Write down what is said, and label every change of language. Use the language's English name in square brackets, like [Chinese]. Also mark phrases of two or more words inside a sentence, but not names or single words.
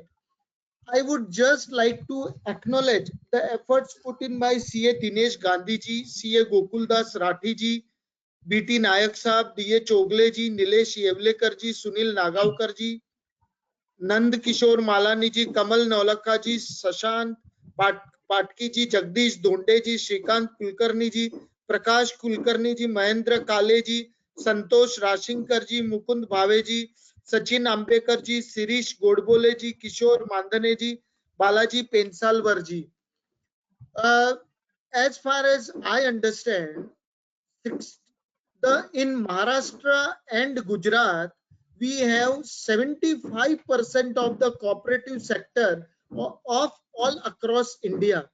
[English] I would just like to acknowledge the efforts put in by CA Dinesh Gandhi ji, CA Gokuldas Rathi ji, BT Nayak Sahab, DA Chogle ji, Nilesh Yevlekar ji, Sunil Nagaukar ji, नंद किशोर मालानी जी, कमल नौलखा जी, शशांक पाटकी जी, जगदीश धोंडे जी, श्रीकांत कुलकर्णी जी, प्रकाश कुलकर्णी जी, महेंद्र काले जी, संतोष राशिंकर जी, मुकुंद भावे जी, सचिन आंबेकर जी, शिरीष गोडबोले जी, किशोर मांधने जी, बालाजी पेंसालवर जी. As far as I understand, in Maharashtra and Gujarat, we have 75% of the cooperative sector of all across India.